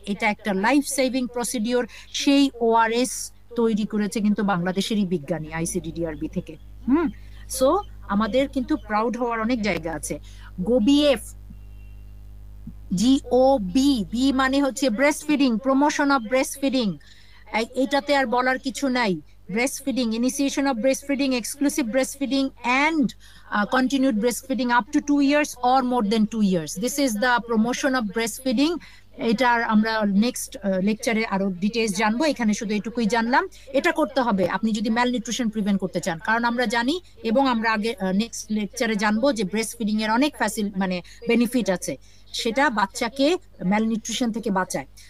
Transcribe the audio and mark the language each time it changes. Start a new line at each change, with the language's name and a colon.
Bangla: এটা একটা life saving procedure. সেই ওআরএস তৈরি করেছে কিন্তু বাংলাদেশেরই বিজ্ঞানী আইসিডিডিআরবি থেকে। সো আমাদের কিন্তু প্রাউড হওয়ার অনেক জায়গা আছে। গোবিএফ, জিওবি, বি মানে হচ্ছে breast feeding, promotion of breast feeding. এটাতে আর বলার কিছু নাই।
English: breastfeeding, initiation of breastfeeding, exclusive breastfeeding, and continued breastfeeding up to 2 years or more than 2 years. This is the promotion of breastfeeding.
Bangla: এটার আমরা নেক্সট লেকচারে আরো ডিটেইলস জানবো, এখানে শুধু এটুকুই জানলাম। এটা করতে হবে আপনি যদি ম্যালনিউট্রিশন প্রিভেন্ট করতে চান, কারণ আমরা জানি এবং আমরা আগে নেক্সট লেকচারে জানবো যে ব্রেস্ট ফিডিং এর অনেক মানে বেনিফিট আছে, সেটা বাচ্চাকে ম্যালনিউট্রিশন থেকে বাঁচায়।